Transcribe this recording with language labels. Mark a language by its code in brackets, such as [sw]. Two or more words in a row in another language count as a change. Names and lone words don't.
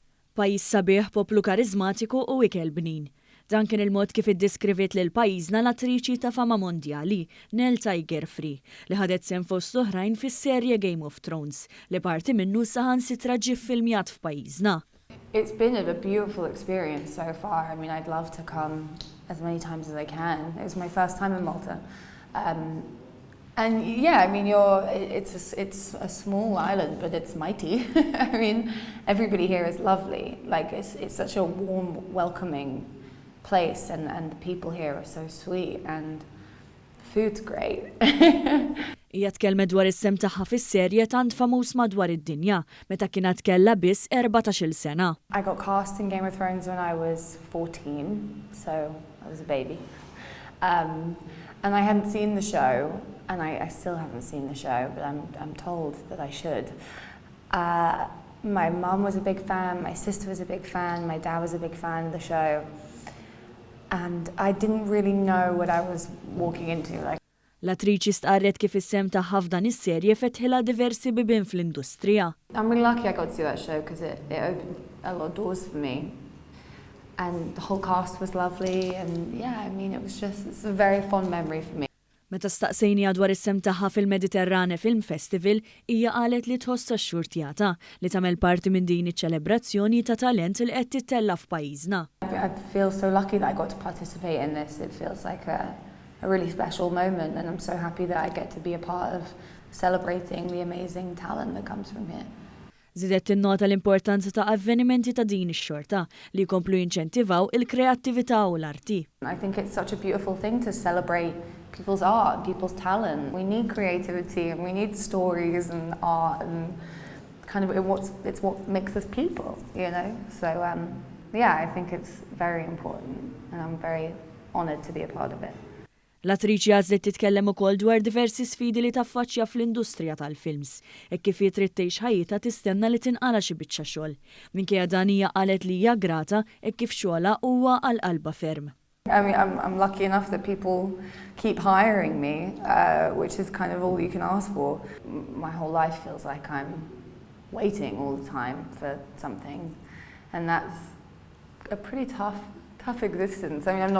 [mt] Pajjiż sabiħ, poplu kariżmatiku u ikel bnin. Dan kien il-mod kif iddeskriviet lil pajjiżna l-attriċi ta' fama mondjali, Nell Tiger li ħadet sehem fost l-oħrajn fis-serje Game of Thrones li parti minnu saħansitra ġie ffilmjat f'pajjiżna. [en] It's been a beautiful experience so far. I mean, I'd love to come as many times as I can. It was my first time in Malta. And yeah, I mean, it's a small island, but it's mighty. I mean, everybody here is lovely. Like, it's such a warm, welcoming place, and the people here are so sweet, and the food's great. [mt] Hija tkellmet dwar is-sehem tagħha fis-serje tant famuż madwar id-dinja meta kienet kellha biss 14-il sena. [en] I got cast in Game of Thrones when I was 14, so I was a baby. And I hadn't seen the show, and I still haven't seen the show, but I'm told that I should. My mum was a big fan, my sister was a big fan, my dad was a big fan of the show, and I didn't really know what I was walking into. [mt] L-attriċi stqarret kif is-sehem tagħha f'dan is-serje fetħilha diversi bibien fl-industrija. [en] I'm really lucky I got to see that show because it opened a lot of doors for me. And the whole cast was lovely, and yeah, I mean, it's a very fond memory for me. [mt] Meta staqsejnija dwar is-sehem tagħha fil-Mediterrane Film Festival, hija qalet li tħoss tax-xurtjata li tagħmel parti minn din iċ-ċelebrazzjoni ta' talent li qed tittella f'pajjiżna. [en] I feel so lucky that I got to participate in this. It feels like a really special moment, and I'm so happy that I get to be a part of celebrating the amazing talent that comes from here. [mt] Żidet tinnota l-importanza ta' avvenimenti ta' din ix-xorta li jkomplu jinċentivaw il-kreattività u l-arti. [en] I think it's such a beautiful thing to celebrate people's art, people's talent. We need creativity, and we need stories and art, and kind of it's what makes us people, you know? So yeah, I think it's very important, and I'm very honoured to be a part of it. [mt] L-attriċi għażlet titkellem ukoll dwar diversi sfidi li taffaċċja fl-industrija tal-films, hekk kif trid tgħix ħajjitha tistenna li tinqala xi biċċa xogħol. Minkejja dan hija qalet li hija grata hekk kif xogħolha huwa għal qalba ferm. [en] I mean, I'm lucky enough that people keep hiring me, which is kind of all you can ask for. My whole life feels like I'm waiting all the time for something, and that's a pretty tough existence. I mean, I'm not complaining.